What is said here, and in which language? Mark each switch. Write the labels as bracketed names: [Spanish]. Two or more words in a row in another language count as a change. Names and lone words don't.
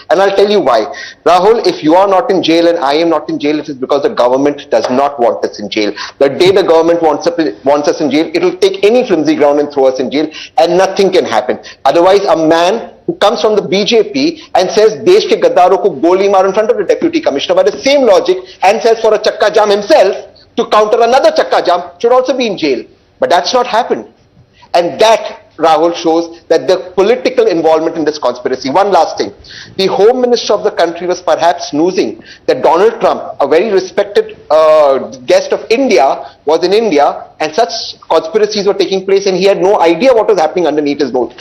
[English] And I'll tell you why. Rahul, if you are not in jail and I am not in jail, it is because the government does not want us in jail. The day the government wants us in jail, it will take any flimsy ground and throw us in jail, and nothing can happen. Otherwise, a man who comes from the BJP and says [Hindi] देश के गद्दारो को गोली मार [English] in front of the deputy commissioner by the same logic and says for a [Hindi] चक्का जाम [English] himself to counter another [Hindi] चक्का जाम [English] should also be in jail. But that's not happened. And that Rahul, shows that the political involvement in this conspiracy. One last thing. The Home Minister of the country was perhaps snoozing that Donald Trump, a very respected guest of India, was in India and such conspiracies were taking place and he had no idea what was happening underneath his boat.